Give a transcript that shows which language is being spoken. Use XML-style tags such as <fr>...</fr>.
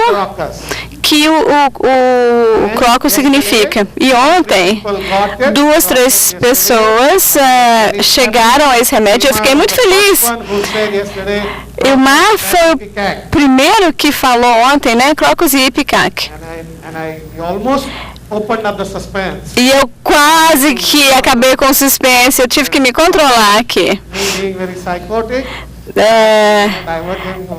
<pt>crocus. que o crocus significa. E ontem, 2, 3 pessoas chegaram a esse remédio. Eu fiquei muito feliz.</pt> <en>One who said yesterday,</en> <pt>E o Mar foi ipecac. o primeiro que falou ontem, né? Crocus e ipecac.</pt> <en>And I almost opened up the suspense.</en> <pt>E eu quase que acabei com o suspense. Eu tive que me controlar aqui.</pt> <en>Me being very psychotic, diverting</en>